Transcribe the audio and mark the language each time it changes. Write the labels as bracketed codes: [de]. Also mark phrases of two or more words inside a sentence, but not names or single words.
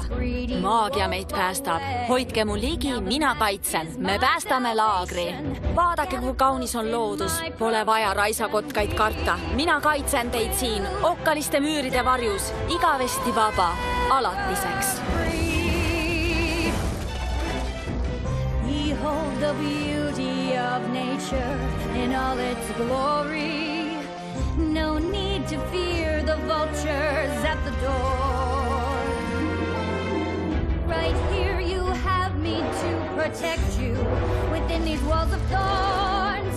[et] Maagia meid päästab. Hoidke mu ligi, mina kaitsen. Me päästame laagri. Vaadake, kui kaunis on loodus. Pole vaja raisakotkaid karta. Mina kaitsen teid siin okkaliste müüride varjus. Igavesti vaba, alatiseks. [en] Behold the beauty of nature in all its glory. No need to fear the vultures at the door. Right here you have me to protect you within these walls of thorns.